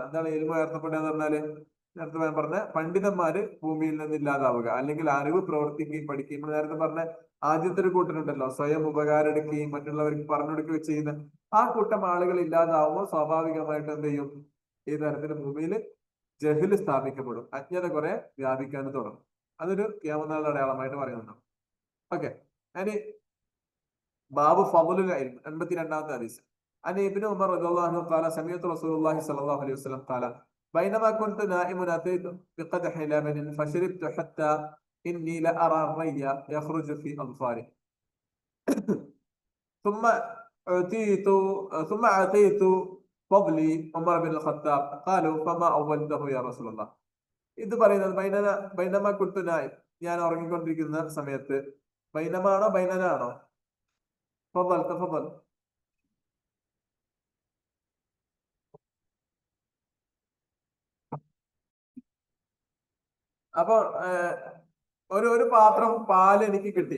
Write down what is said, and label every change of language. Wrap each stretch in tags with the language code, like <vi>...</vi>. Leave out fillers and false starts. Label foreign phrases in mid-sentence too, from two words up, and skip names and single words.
<ml>എന്താണ് എൽമു ഉയർത്തപ്പെടുക എന്ന് പറഞ്ഞാല്, നേരത്തെ ഞാൻ പറഞ്ഞ പണ്ഡിതന്മാര് ഭൂമിയിൽ നിന്ന് ഇല്ലാതാവുക, അല്ലെങ്കിൽ അറിവ് പ്രവർത്തിക്കുകയും പഠിക്കുകയും, നേരത്തെ പറഞ്ഞ ആദ്യത്തെ ഒരു കൂട്ടരുണ്ടല്ലോ, സ്വയം ഉപകാരം എടുക്കുകയും മറ്റുള്ളവർക്ക് പറഞ്ഞു കൊടുക്കുകയും ചെയ്യുന്ന ആ കൂട്ടം ആളുകൾ ഇല്ലാതാവുമ്പോൾ സ്വാഭാവികമായിട്ട് എന്ത് ചെയ്യും, ഈ തരത്തിൽ ഭൂമിയിൽ ജഹ്ല് സ്ഥാപിക്കപ്പെടും, അജ്ഞത കുറെ വ്യാപിക്കാൻ തുടങ്ങും. അതൊരു ഖിയാമത്ത് അടയാളമായിട്ട് പറയുന്നുണ്ട്. ഓക്കെ, ഇനി</ml> <ar>باب فضل العلم,</ar> <ml>82ാമത്തെ ഹദീസ്.</ml> <ar>عن ابن عمر رضي الله عنه قال سمعت رسول الله صلى الله عليه وسلم قال بينما كنت نائم أتيت بقدح لبن فشربت حتى إني لأرى الري يخرج في أظفاري ثم أعطيت فضلي عمر بن الخطاب قالوا فما أولته يا رسول الله.</ar> <ml>ഇത് പറയുന്നത്</ml> <ar>بينما كنت نائم,</ar> <ml>ഞാൻ ഉറങ്ങിക്കൊണ്ടിരിക്കുന്ന സമയത്ത്. ബൈനമാണോ ബൈനനാണോ?</ml> <ar>فضل تفضل.</ar> <ml>അപ്പൊ ഒരു പാത്രം പാല് എനിക്ക് കിട്ടി.</ml>